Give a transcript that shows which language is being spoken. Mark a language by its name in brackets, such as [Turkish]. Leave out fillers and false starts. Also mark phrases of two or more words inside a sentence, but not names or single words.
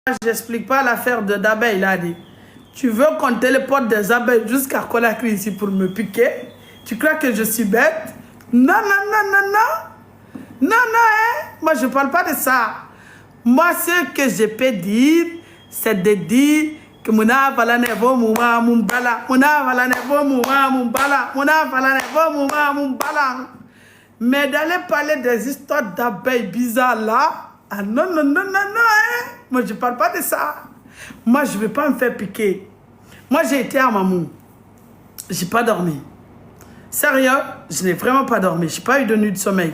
[French] j'explique pas l'affaire d'abeilles là. Tu veux qu'on téléporte des abeilles jusqu'à Conakry ici pour me piquer? Tu crois que je suis bête? Non, non, non, non, non. Non, non, hein? Moi, je parle pas de ça. Moi, ce que je peux dire, c'est de dire que Mouna Valane Vo Mouma Mumbala, Mouna Valane Vo Mouma Mumbala, Mouna Valane Vo Mouma Mumbala. Mais d'aller parler des histoires d'abeilles bizarres là, ah non, non, non, non, non, hein? Moi, je parle pas de ça. Moi, je ne vais pas me faire piquer. Moi, j'ai été à Mamou. Je n'ai pas dormi. Sérieux, je n'ai vraiment pas dormi. Je n'ai pas eu de nuit de sommeil.